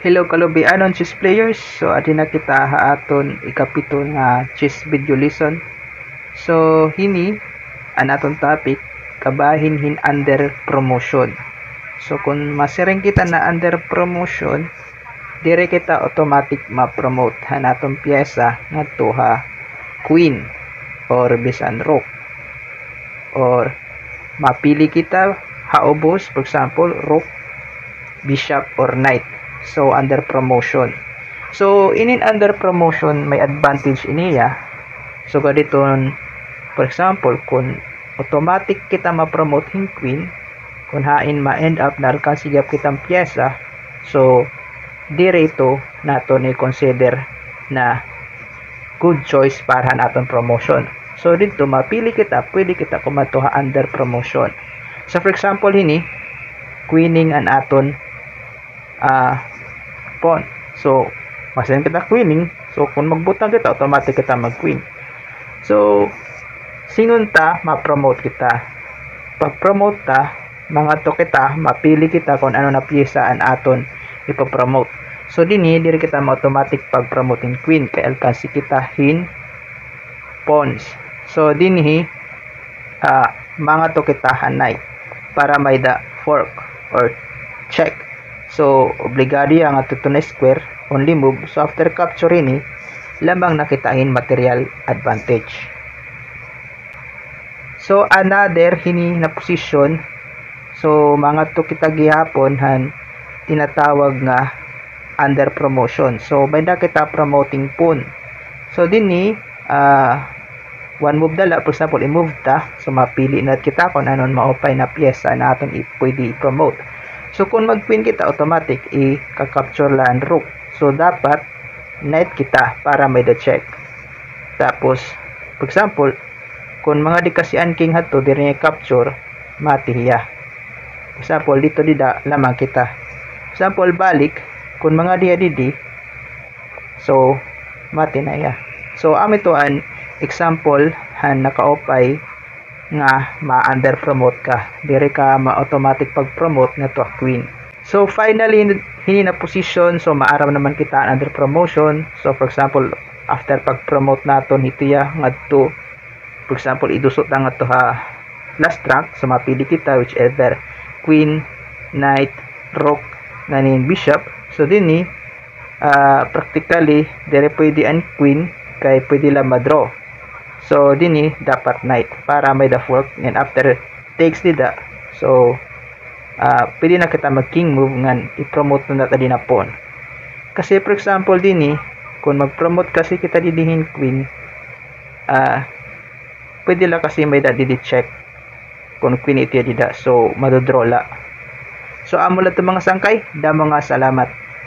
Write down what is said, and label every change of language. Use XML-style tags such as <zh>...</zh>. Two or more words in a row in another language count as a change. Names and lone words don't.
<war>Hello kalubi-anon</war> <en>chess players.</en> <war>So adi na kita haaton ikapito nga chess</war> <en>video lesson.</en> <war>So hini ang aton topic kabahin hin</war> <en>under promotion.</en> <war>So kung masireng kita na</war> <en>under promotion,</en> <war>dire kita automatic ma-promote han atong pyesa ngadto ha queen or bisan rook. Or mapili kita haubos,</war> <en>for example rook, bishop or knight. So under promotion.</en> <war>So inin</war> <en>under promotion</en> <war>may advantage iniya. So gaditon,</war> <en>for example</en> <war>kung automatic kita ma-promote hin queen, kung hain ma-end up na kasigap kitang pyesa, so direto naton i-consider na</war> <en>good choice</en> <war>para naton promotion. So dito mapili kita, pwede kita kumatuha</war> <en>under promotion.</en> <war>So</war> <en>for example</en> <war>hini queening an aton pawn. So masin kita queening, so kung magbutang kita automatic kita mag-queen. So singon ta ma-promote kita. Pag-promote ta, mga to kita, mapili kita kung ano na pyesa an aton ipo-promote. So diri kita ma-automatic pag-promote in queen kay alkansi kita hin pawns. So mga to kita hanay para may da fork or check. So obligado ang ato na</war> <en>square only move.</en> <war>So</war> <en>after capture</en> <war>ini lamang nakitahin</war> <en>material advantage.</en> <war>So another hini na position, so mga to kita gihapon han tinatawag nga</war> <en>under promotion.</en> <war>So by na kita</war> <en>promoting pawn.</en> <war>So</war> <en>one move</en> <war>dala,</war> <en>for example</en> <war>i-move ta, so mapili na kita kung anon maupay na pyesa na aton pwede i-promote. So kung mag-queen kita automatic i-capture lang rook. So dapat knight kita para may</war> <en>the check.</en> <war>Tapos</war> <en>for example</en> <war>kung mga dikasian king hato diri capture mati hiya.</war> <en>For example</en> <war>dito dida lamang kita.</war> <en>For example</en> <war>balik kung mga diya didi, so mati na hiya. So ami to an example han nakaopay nga ma-under promote ka, dire ka ma-automatic pag-promote nga</war> <en>to a queen.</en> <war>So finally hini na position, so maaraw naman kita</war> <en>under promotion.</en> <war>So</war> <en>for example</en> <war>after pag-promote naton hitiya ngadto,</war> <en>for example</en> <war>idusot na nga to ha</war> <en>last rank,</en> <war>so mapili kita</war> <en>whichever queen, knight, rook,</en> <war>ganin bishop. So practically dire pwede ang queen kay pwede lang ma-draw. So dapat knight para may</war> <en>the fork,</en> <war>and</war> <en>after takes</en> <war>dida, so pwede na kita mag</war> <en>king move</en> <war>ngan i-promote na tadi na pawn. Kasi</war> <en>for example</en> <war>kung mag-promote kasi kita didihin queen, pwede lang kasi may da didi check kung queen iti dida, so madodraw la. So amo lang mga sangkay, damo nga salamat.</war>